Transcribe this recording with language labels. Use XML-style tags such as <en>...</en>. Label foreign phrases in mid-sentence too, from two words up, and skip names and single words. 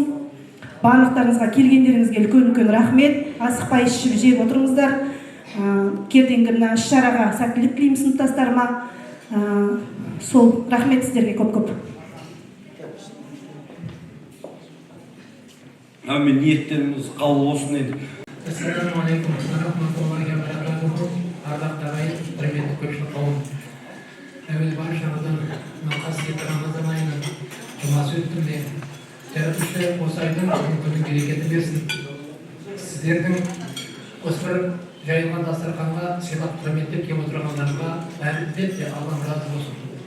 <kk>Барлықтарыңызға келгендеріңізге үлкен рахмет. Асықпай ішіп жеп отырыңыздар. Ертеңгі мына іс-шараға сәттілік тілеймін сыныптастарыма. Сол рахмет сіздерге көп-көп. Әмин, ниеттеріңіз қабыл болсын енді.</kk> <ar>السلام عليكم رحمة الله وبركاته.</ar> <kk>Ардақты ағайын, құрметті көпшілік қауым. Әуелі баршаңыздан қасиетті Рамазан айының жұмасы өткенде жаратушы осы айдың күнін берекетін берсін. Сіздердің осы бір жайылған дастарханға сыйлап құрметтеп келіп отырғандарыңызға әлбетте Аллам разы болсын.</kk>